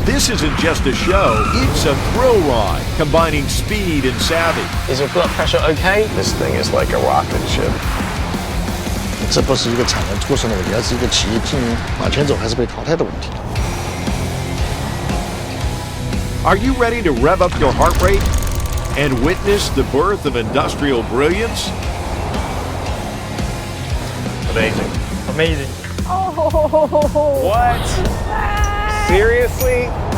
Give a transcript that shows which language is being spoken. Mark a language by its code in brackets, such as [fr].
[en] This isn't just a show, it's a thrill ride, combining speed and savvy. Is your blood pressure okay? This thing is like a rocket ship. [zh] 这不是一个产能过剩的问题，而是一个企业经营往前走还是被淘汰的问题。 [en] Are you ready to rev up your heart rate and witness the birth of industrial brilliance? Amazing. Amazing. Oh! What? Seriously?